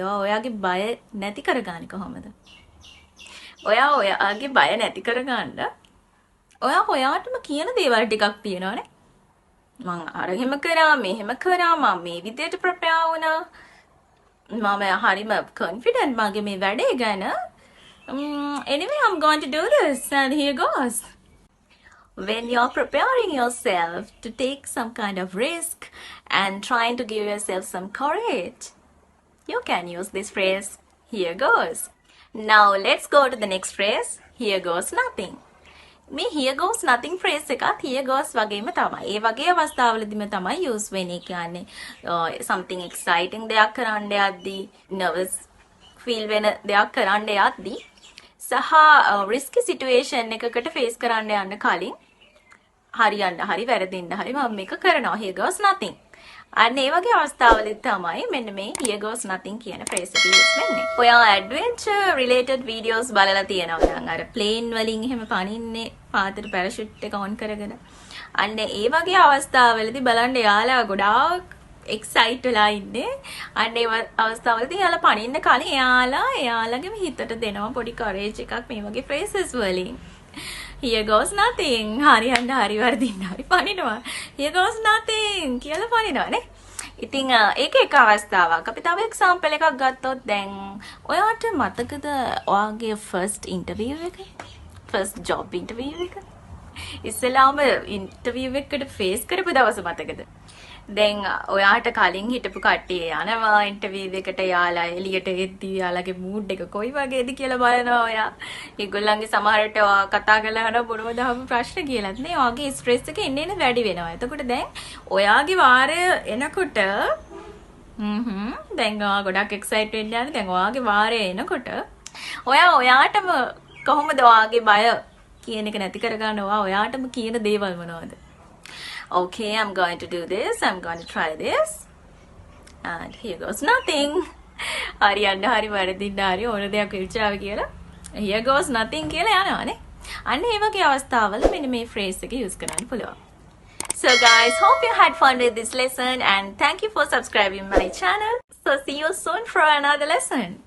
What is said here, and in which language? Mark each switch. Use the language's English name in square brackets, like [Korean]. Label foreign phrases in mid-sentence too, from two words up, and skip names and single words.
[Sinhala] ඔයාගේ බය නැති කරගන්නේ කොහොමද? ඔයා ඔයාගේ බය නැති කරගන්න ඔයා ඔයාටම කියන දේවල් ටිකක් තියෙනවනේ. මම අර එහෙම කරා මෙහෙම කරා මම මේ විදිහට ප්‍රපෙයාර් වුණා. මම හරිම confident මගේ මේ වැඩේ ගැන. [English] Anyway, I'm going to do this and here goes. When you're preparing yourself to take some kind of risk and trying to give yourself some courage, you can use this phrase, here goes. Now let's go to the next phrase, here goes nothing. [Sinhala] මේ [English] here goes nothing [Sinhala] phrase එකත් here goes වගේම තමයි. ඒ වගේ අවස්ථාවලදීම තමයි use වෙන්නේ. කියන්නේ [English] something exciting [Sinhala] දෙයක් කරන්න යද්දී, [English] nervous feel [Sinhala] වෙන දෙයක් කරන්න යද්දී සහ [English] risky situation [Sinhala] එකකට face කරන්න යන්න කලින් හරියන්න හරි වැරදින්න හරි මම මේක කරනවා. [English] here goes nothing. [Sinhala] අන්න ඒ වගේ අවස්ථාවලදී තමයි මෙන්න මේ [English] here goes nothing [Sinhala] කියන phrase එක use වෙන්නේ. ඔයා [English] adventure related videos [Sinhala] බලලා තියෙනවා නම් අර plane වලින් එහෙම පනින්නේ පාතට parachute එක on කරගෙන. අන්න ඒ වගේ අවස්ථාවලදී බලන්න යාළුවා ගොඩාක් excite වෙලා ඉන්නේ. අන්න ඒ අවස්ථාවලදී යාළුවා පනින්න කලින් එයාලගේම හිතට දෙනවා පොඩි courage එකක් මේ වගේ phrases වලින්. [English] Here goes nothing. [Sinhala] හරියන්න හරි වර්ධින්න හරි පනිනවා. [English] Here goes nothing [Sinhala] කියලා පනිනවා නේ. ඉතින් ඒක එක අවස්ථාවක්. අපි තව එක්සැම්පල් එකක් ගත්තොත් දැන් ඔයාට මතකද ඔයාගේ [English] first interview [Sinhala] එක? [English] first job interview [Sinhala] එක? ඉස්සෙල්ලාම interview එකකට face කරපු දවස මතකද? දැන් ඔයාට කලින් හිටපු කට්ටිය යනවා ඉන්ටර්විව් එකට යාලා එළියට එද්දී යාලගේ මූඩ් එක කොයි වගේද කියලා බලනවා ඔයා. ඒගොල්ලන්ගේ සමහරට කතා කරලා අහන මොනවද අහපු ප්‍රශ්න කියලාත් නේ. ඔයාගේ ස්ට්‍රෙස් එක එන්න වැඩි වෙනවා. එතකොට දැන් ඔයාගේ වාරය එනකොට දැන් ඔයා ගොඩක් එක්සයිට් වෙන්න යන්නේ. දැන් ඔයාගේ වාරය එනකොට ඔයාටම කොහොමද ඔයාගේ බය කියන එක නැති කරගන්නවා? ඔයාටම කියන දේවල් මොනවද? [English] Okay, I'm going to do this. I'm going to try this. And here goes nothing. [Sinhala] හරියන්න හරි වැරදින්න හරි ඕන දෙයක් විචාව කියලා. [English] Here goes nothing [Sinhala] කියලා යනවානේ. අන්න ඒ වගේ අවස්ථාවල මෙන්න මේ phrase එක use කරන්න පුළුවන්. [English] So guys, hope you had fun with this lesson and thank you for subscribing my channel. So see you soon for another lesson.